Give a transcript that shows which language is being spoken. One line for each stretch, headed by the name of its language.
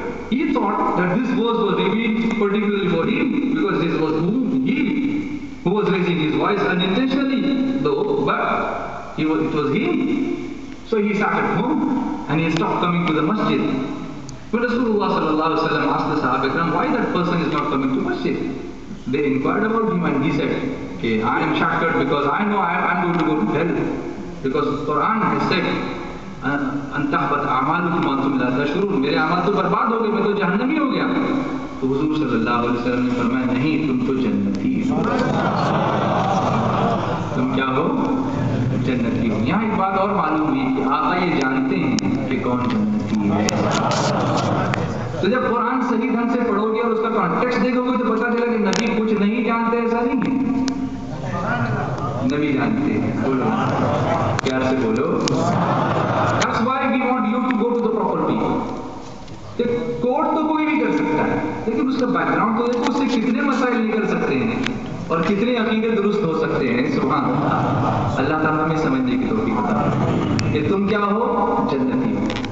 English: He thought that this verse was revealed particularly for him, because this was he who was raising his voice unintentionally, though, but it was him. So he sat at home and he stopped coming to the masjid. When Rasulullah sallallahu alaihi wasallam asked the Sahaba Ikram why that person is not coming to masjid, they inquired about him and he said, okay, I am shattered because I know I am going to go to hell. Because Quran has said,
Arabic: انتحبت اعمالکم وانتم لا تشعرون,
Urdu: میرے اعمال تو برباد ہو گئے, میں تو جہنمی ہو گیا. تو حضور صلی اللہ علیہ وسلم نے فرمایا نہیں, تم تو جنتی ہو. تم کیا ہو؟ جنتی ہو. یہاں ایک بات اور معلوم ہوئی کہ آقا یہ جانتے ہیں کہ کون جنتی ہے. تو جب قرآن صحیح ڈھنگ سے پڑھو گے اور اس کا کانٹیکسٹ دیکھو گے تو پتا چلا کہ نبی کچھ نہیں جانتے, ایسا نہیں ہے. نبی جانتے ہیں. بولو پیار سے بولو.
English: That's why we want you to go to the proper people.
Urdu: کوٹ تو کوئی بھی کر سکتا ہے, لیکن اس کا بیک گراؤنڈ تو دیکھو, اس سے کتنے مسائل نکل سکتے ہیں اور کتنے عقیدے درست ہو سکتے ہیں. سبحان اللہ. اللہ تعالیٰ ہمیں سمجھنے کی توفیق عطا کہ تم کیا ہو, جنتی ہو.